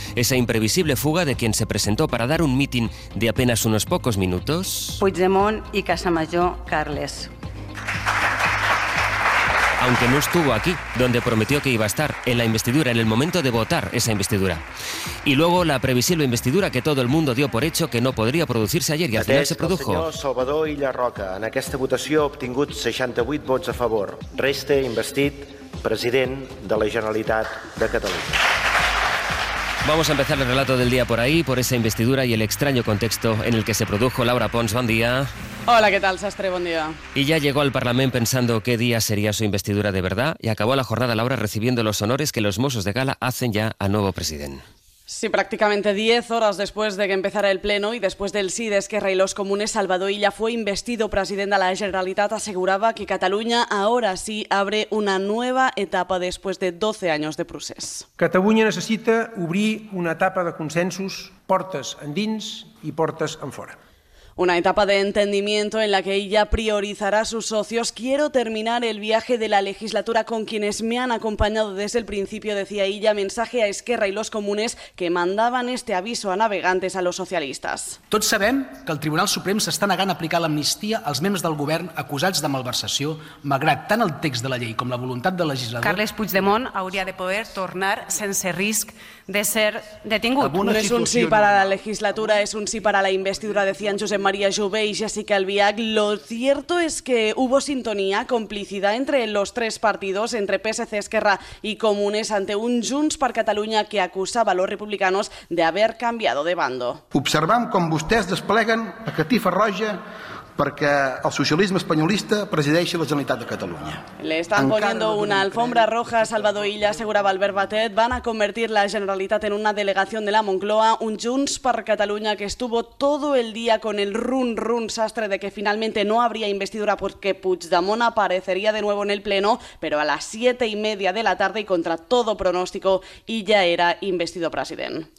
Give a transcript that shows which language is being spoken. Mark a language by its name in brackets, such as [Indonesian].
[Spanish] Esa imprevisible fuga de quien se presentó para dar un mitin de apenas unos pocos minutos. Puigdemont y Casamayor, Carles. Aunque no estuvo aquí, donde prometió que iba a estar, en la investidura, en el momento de votar esa investidura. Y luego la previsible investidura que todo el mundo dio por hecho que no podría producirse ayer y al final se produjo. [Catalan] El senyor Salvador Illa Roca, en aquesta votació ha obtingut 68 vots a favor. Resta investit president de la Generalitat de Catalunya. [Spanish] Vamos a empezar el relato del día por ahí, por esa investidura y el extraño contexto en el que se produjo. Laura Pons, buen día. Hola, ¿qué tal, Sastre? Buen día. Y ya llegó al Parlament pensando qué día sería su investidura de verdad y acabó la jornada Laura recibiendo los honores que los Mossos de Gala hacen ya al nuevo presidente. Sí, prácticamente 10 horas después de que empezara el pleno y después del sí de Esquerra y los Comunes, Salvador Illa fue investido presidente de la Generalitat, aseguraba que Cataluña ahora sí abre una nueva etapa después de 12 años de procés. Cataluña necesita abrir una etapa de consensos, [Catalan] portes endins [Spanish] y [Catalan] portes en fora. [Spanish] Una etapa de entendimiento en la que ella priorizará a sus socios. Quiero terminar el viaje de la legislatura con quienes me han acompañado desde el principio, decía ella, mensaje a Esquerra y los Comunes que mandaban este aviso a navegantes a los socialistas. [Catalan] Tots sabem que el Tribunal Suprem s'està negant a aplicar l'amnistia als membres del govern acusats de malversació, malgrat tant el text de la llei com la voluntat del legislador. Carles Puigdemont hauria de poder tornar sense risc de ser detingut. No és un sí per a la legislatura, és un sí per a la investidura, [Spanish] decían [Catalan] Josep Maria. [Spanish] María Jové y Jessica Albiach. Lo cierto es que hubo sintonía, complicidad entre los tres partidos, entre PSC, Esquerra y Comunes, ante un Junts per Catalunya que acusaba a los republicanos de haber cambiado de bando. [Catalan] Observam com vostès despleguen la catifa roja perquè el socialisme espanyolista presideixi la Generalitat de Catalunya. [Spanish] Le están poniendo una alfombra roja a Salvador Illa, aseguraba Albert Batet. Van a convertir la Generalitat en una delegación de la Moncloa, un Junts per Catalunya que estuvo todo el día con el run-run sastre de que finalmente no habría investidura porque Puigdemont aparecería de nuevo en el Pleno, pero a las 7:30 de la tarde y contra todo pronóstico, Illa era investido presidente.